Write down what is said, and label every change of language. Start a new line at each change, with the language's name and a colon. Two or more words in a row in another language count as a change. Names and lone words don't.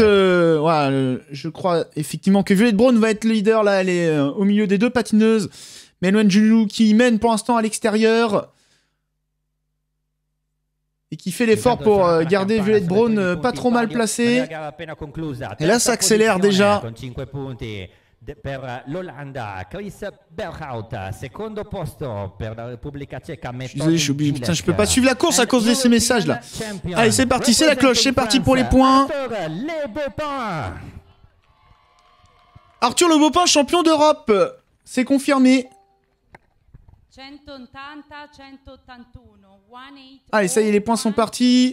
French: voilà, je crois effectivement que Violette Braun va être le leader. Là, elle est au milieu des deux patineuses. Melwen Julou qui mène pour l'instant à l'extérieur. Et qui fait l'effort pour garder Violette Braun pas trop mal placée. Et là, ça accélère déjà.
Italian: Per l'Olanda, Chris Berghout, secondo posto per la Repubblica Ceca.
French: Je suis désolé, je suis obligé. Putain, je peux pas suivre la course à cause de ces messages là. Allez, c'est parti, c'est la cloche, c'est parti pour les points. Arthur Le Beaupin, champion d'Europe. C'est confirmé. Allez, ça y est, les points sont partis.